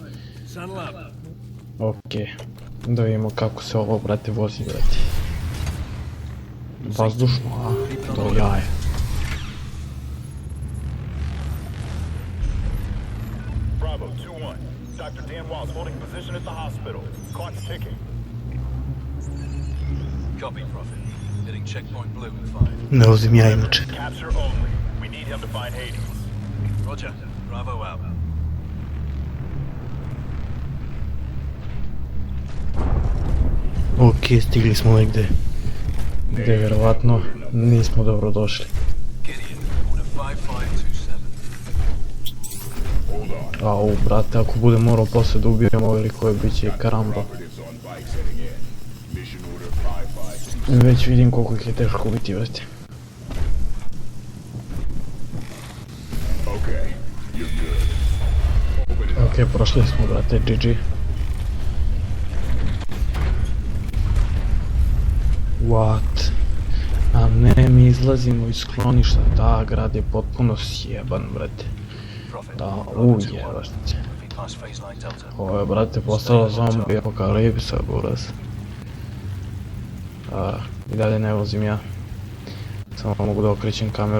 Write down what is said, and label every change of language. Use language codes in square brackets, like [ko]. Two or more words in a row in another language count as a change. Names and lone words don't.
[bs] Okej. Da vidimo kako se ovo, brate, vozi, brate. Vazdušno, a? To jaje. [en] Bravo, 2-1. Dr. Dan Wild's holding position at the hospital. Clock's ticking. Copy, Prophet. Hitting checkpoint blue in 5. [bs] Ne uzim ja inače. [en] Capture only. We need him to find Hades. Roger. Bravo out. [bs] Okej, stigli smo negdje. Gdje vjerovatno nismo dobro došli. Au, brate, ako bude morao poslije da ubijemo veliko bit će karamba. Već vidim koliko ih je teško ubiti, brate. Okej, prošli smo, brate, [en] GG. What? [bs] A ne, mi izlazimo iz skloništa, da, grad je potpuno sjeban, brate. Da, jebate. Ovo je, brate, postala zombi apokalipsa, buraz. I dalje ne vozim ja. Samo mogu da okrećem kameru.